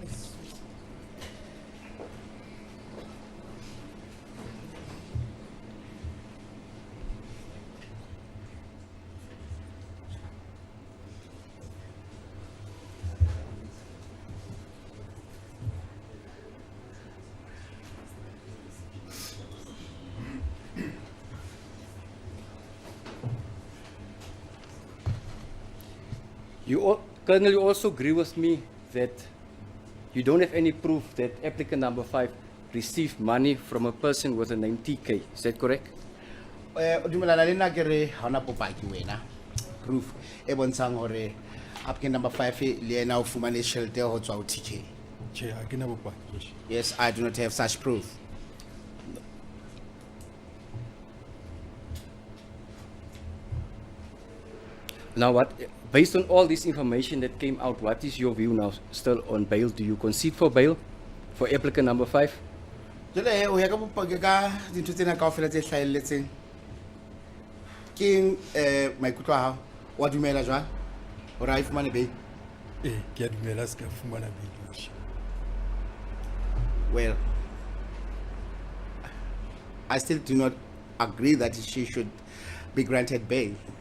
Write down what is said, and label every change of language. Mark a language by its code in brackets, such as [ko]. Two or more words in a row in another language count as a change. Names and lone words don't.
[en] Colonel, you also agree with me that you don't have any proof that applicant number 5 received money from a person with the name TK. Is that correct? [st] O dumelana le nna ke re ha ona bopaki wena proof e bontshang hore [en] applicant number 5 [st] le ena o fumane tjhelete ho tswa ho TK. Che, ha ke na bopaki, Yoshi. [en] Yes, I do not have such proof. Now, based on all this information that came out, what is your view now still on bail? Do you concede for bail for applicant number 5? [st] Jole o ya ka bopaki ka dintho tsena kaofela tse hlahelletseng. Ke maikutlo a hao wa dumela jwang hore a fumane bail? Ke a dumela se ka fumana bail, Yoshi. [en] Well, I still do not agree that she should be granted bail.